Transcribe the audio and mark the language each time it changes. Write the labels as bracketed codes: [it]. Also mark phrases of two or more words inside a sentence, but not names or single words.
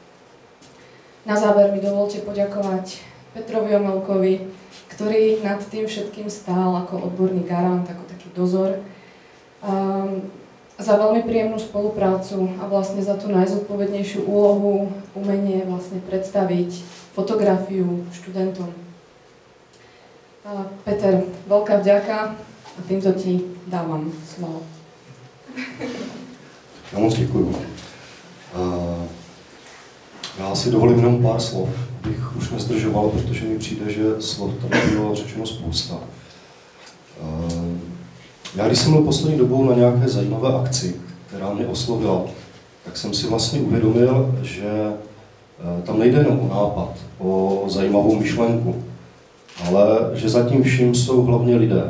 [sk] Na záver mi dovolte poďakovať Petrovi Omelkovi, ktorý nad tým všetkým stál ako odborný garant, ako taký dozor, za veľmi príjemnú spoluprácu a vlastne za tú najzodpovednejšiu úlohu, umenie vlastne predstaviť fotografiu študentom. Peter, veľká vďaka. A týmto ti dávam slovo. [cs] Já moc děkuju. Já si dovolím jenom pár slov, bych už nezdržoval, protože mi přijde, že slov tady bylo řečeno spousta. Já když jsem byl poslední dobou na nějaké zajímavé akci, která mě oslovila, tak jsem si vlastně uvědomil, že tam nejde jenom o nápad, o zajímavou myšlenku, ale že zatím vším jsou hlavně lidé.